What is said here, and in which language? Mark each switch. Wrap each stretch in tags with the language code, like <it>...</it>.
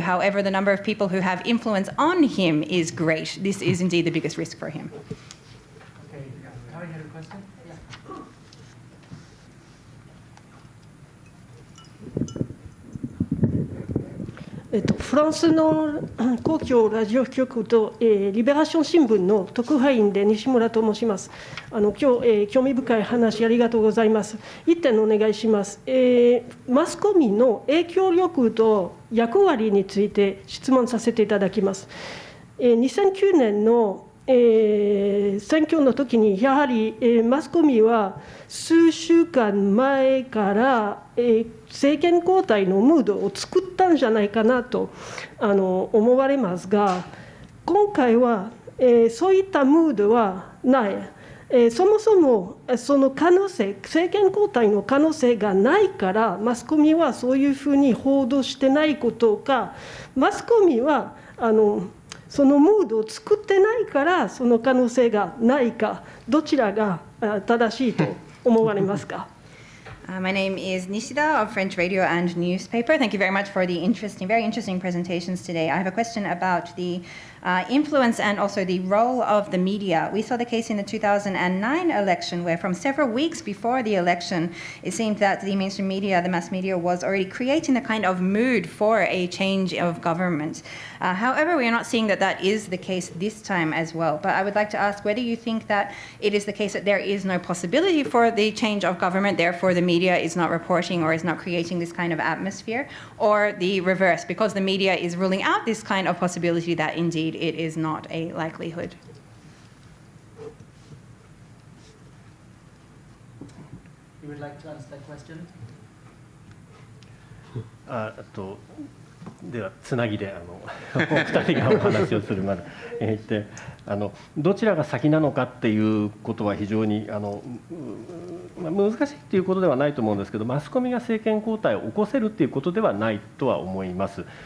<en>However, the number of people who have influence on him is great. This is indeed the biggest risk for him. Okay, Harry had a question?</en> <ja>フランスの公共ラジオ局と、リベラション新聞の特派員で西村と申します。今日、興味深い話ありがとうございます。一点お願いします。マスコミの影響力と役割について質問させていただきます。 2009年の選挙の時にやはりマスコミは数週間前から政権交代のムードを作ったんじゃないかなと思われますが、今回はそういったムードはない。そもそもその可能性、政権交代の可能性がないからマスコミはそういうふうに報道してないことか、マスコミはそのムードを作ってないからその可能性がないか、どちらが正しいと思われますか？</ja> <en>My name is Nishida of French Radio and Newspaper. Thank you very much for the very interesting presentations today. I have a question about the influence and also the role of the media. We saw the case in the 2009 election where from several weeks before the election, it seemed that the mainstream media, the mass media, was already creating a kind of mood for a change of government. However, we are not seeing that that is the case this time as well. But I would like to ask whether you think that it is the case that there is no possibility for the change of government, therefore the media is not reporting or is not creating this kind of atmosphere, or the reverse, because the media is ruling out this kind of possibility that indeed it is not a likelihood. You would like to answer that question?</en> <ja>ではつなぎでお二人がお話をするまでどちらが先なのかっていうことは非常に難しいっていうことではないと思うんですけど、マスコミが政権交代を起こせるっていうことではないとは思います。</ja>